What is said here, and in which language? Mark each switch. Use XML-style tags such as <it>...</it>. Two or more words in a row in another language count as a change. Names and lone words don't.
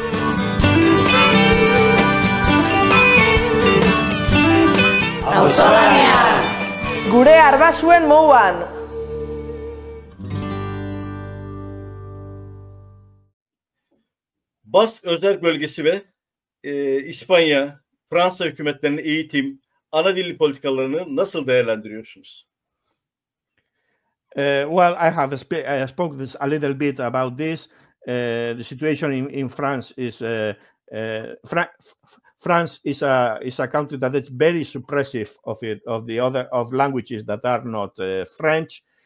<eu>Auzolanean! Gure arbasuen mouan!</eu> <tr>Bask Özerk bölgesi ve İspanya, Fransa hükümetlerinin eğitim, ana dili politikalarını nasıl değerlendiriyorsunuz?</tr> <en>Well, I have spoke this a little bit about this. The situation in France is France is a country that is very suppressive of languages that are not French.</en>